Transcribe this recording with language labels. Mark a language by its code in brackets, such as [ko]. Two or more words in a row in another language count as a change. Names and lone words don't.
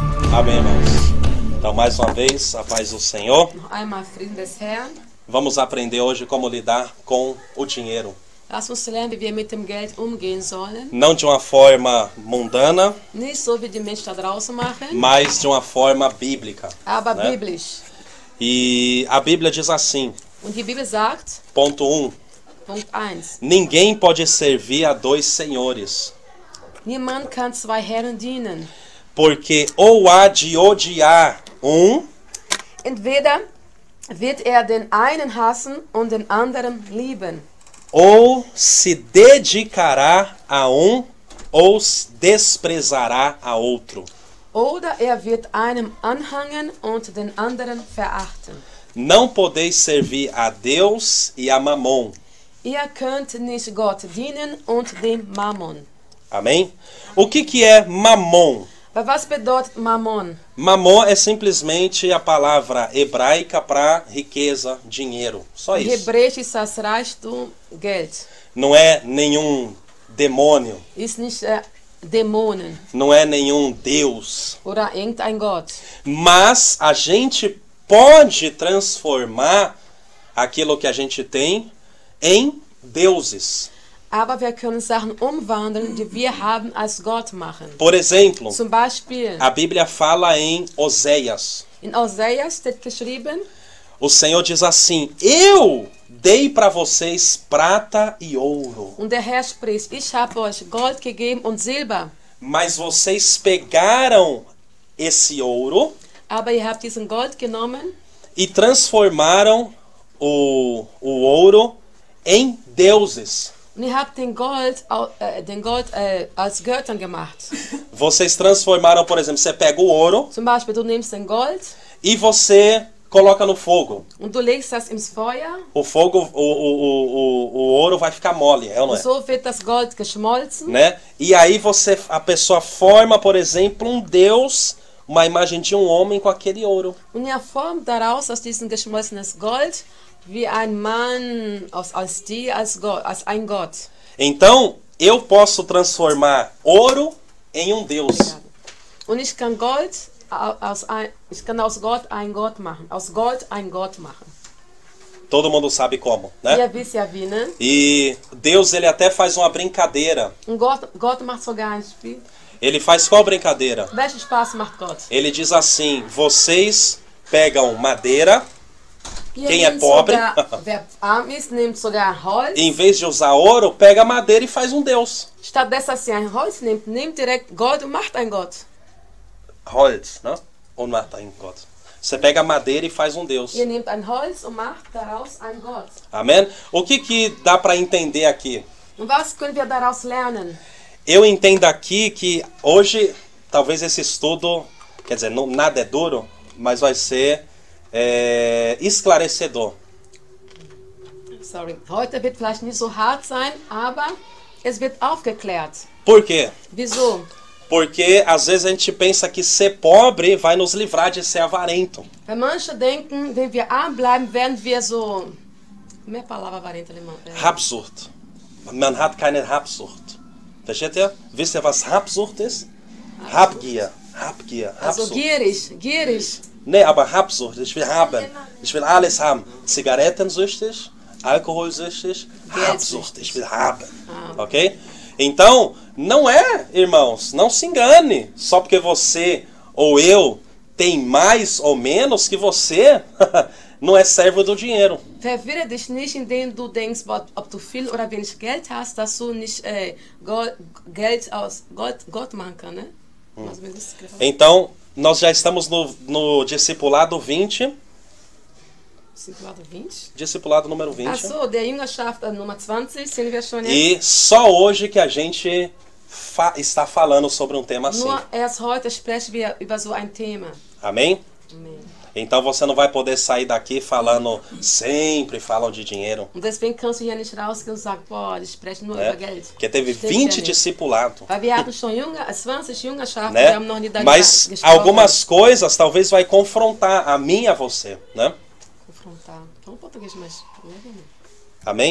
[pt] Amém, irmãos. Então, mais uma vez, a paz do Senhor. [de] Noch einmal Frieden des Herrn. [pt] Vamos aprender hoje como lidar com o dinheiro. [de] Lass uns lernen, wie wir mit dem Geld umgehen sollen. [pt] Não de uma forma mundana, [de] Nicht so, wie die Menschen da draußen machen, [pt] mas de uma forma bíblica. [de] aber [pt] né? [de] biblisch. [pt] E a Bíblia diz assim, [de] Und die Bibel sagt, [pt] ponto 1, [de] Punkt 1, [pt] ninguém pode servir a dois senhores, [de] niemand kann zwei Herren dienen. [pt] porque ou há de odiar um, [de] Entweder wird den einen hassen und den anderen lieben. [pt] ou se dedicará a um, ou desprezará a outro. [de] Oder wird einem anhangen und den anderen verachten. [pt] Não podeis servir a Deus e a Mamon. [de] Ihr könnt nicht Gott dienen und dem Mammon. [pt] Amém? O que é Mamon? [de] Aber was bedeutet Mammon? [pt] Mamon é simplesmente a palavra hebraica para riqueza, dinheiro. Só Em isso. [de] Hebräisch ist das Reichtum Geld. [pt] Não é nenhum demônio, [de] Ist nicht Dämonen [pt] não é nenhum Deus. [de] oder irgendein Gott. [pt] Mas a gente pode transformar aquilo que a gente tem em deuses. [de] Aber wir können Sachen umwandeln, die wir haben, als Gott machen. [pt] Por exemplo, [de] Zum Beispiel, [pt] a Bíblia fala em Oséias. [de] in Hosea steht geschrieben, [pt] O Senhor diz assim: eu dei para vocês prata e ouro, [de] und der Herr spricht, ich habe euch Gold gegeben und Silber, [pt] mas vocês pegaram esse ouro [de] aber ihr habt diesen Gold genommen [pt] e transformaram o ouro em deuses. [de] und ihr habt den Gold als Göttern gemacht. [pt] Vocês transformaram, por exemplo, você pega o ouro [de] Zum Beispiel, du nimmst den Gold [pt] e você coloca no fogo. [de] und du legst das ins Feuer [pt] O fogo, o ouro vai ficar mole, é ou não [de] und [pt] é? [de] so wird das Gold geschmolzen. [pt] Né? E aí a pessoa forma, por exemplo, um deus, uma imagem de um homem com aquele ouro. [de] Und er formt daraus aus diesem geschmolzenes Gold wie ein Mann als ein Gott. [pt] Então, eu posso transformar ouro em um deus. [de] Und ich kann aus Gott ein Gott machen. Aus Gold ein Gott machen. [pt] Todo mundo sabe como, né? [de] Ihr wisst ja wie, ne? [pt] E Deus, ele até faz uma brincadeira. [de] Und Gott macht sogar ein Spiel. [pt] Ele faz qual brincadeira? [de] Welchen Spaß macht Gott? [pt] Ele diz assim: vocês pegam madeira, [de] Ihr [pt] Quem é [de] nehmt [pt] pobre? [de] wer arm ist, nimmt sogar Holz. [pt] e em vez de usar ouro, pega madeira e faz um deus. [de] Stattdessen, dass ihr ein Holz nehmt direkt Gold und macht ein Gott. Holz, [pt] né? Ou [de] macht ein Gott. [pt] Você pega madeira e faz um deus. [de] Ihr nehmt ein Holz und macht daraus ein Gott. [pt] Amém? O que dá para entender aqui? [de] Und was können wir daraus lernen? [pt] Eu entendo aqui que hoje, talvez esse estudo, quer dizer, nada é duro, mas vai ser esclarecedor. Sorry. [de] Heute wird vielleicht nicht so hart sein, aber es wird aufgeklärt. [pt] Por quê? [de] Wieso? [pt] Porque às vezes a gente pensa que ser pobre vai nos livrar de ser avarento. [de] Weil manche denken, wenn wir arm bleiben, werden wir so... [pt] Mehr Palavra avarento alemão. [de] Habsucht. Man hat keine Habsucht. Versteht ihr? Wisst ihr, was Habsucht ist? Habgier. Habgier. Also Habsucht. gierig. Nee, aber Habsucht. Ich will haben. Ich will alles haben. Zigarettensüchtig, alkoholsüchtig, Habsucht. Ich will haben. Ok? [pt] Então, não é, irmãos, não se engane. Só porque você ou eu tem mais ou menos que você não é servo do dinheiro. [de] Verwirre dich nicht, indem du denkst, ob du viel oder wenig Geld hast, dass du nicht Geld aus Gott machen kannst, ne? [pt] Então, nós já estamos no discipulado 20. Discipulado 20? Discipulado número 20. [de] Ach so, der Jüngerschaft Nummer 20 sind wir schon jetzt. [pt] E só hoje que a gente está falando sobre um tema assim. [de] Nur erst heute sprechen wir über so ein Thema. [pt] Amém? [de] Amen. [pt] Então você não vai poder sair daqui falando, sempre falam de dinheiro. [de] Und deswegen kannst du hier nicht rausgehen und sagen, boah, die sprechen nur über Geld. [pt] Porque teve [de] Stimmt [pt] 20 [de] ja nicht. [pt] discipulados. [de] Weil wir hatten schon 20 Jüngerschaften, [pt] Né? [de] wir haben noch nie darüber [pt] Mas [de] gesprochen. [pt] algumas coisas talvez vai confrontar a mim e a você, né? Confrontar. Fala um português mais. Amém?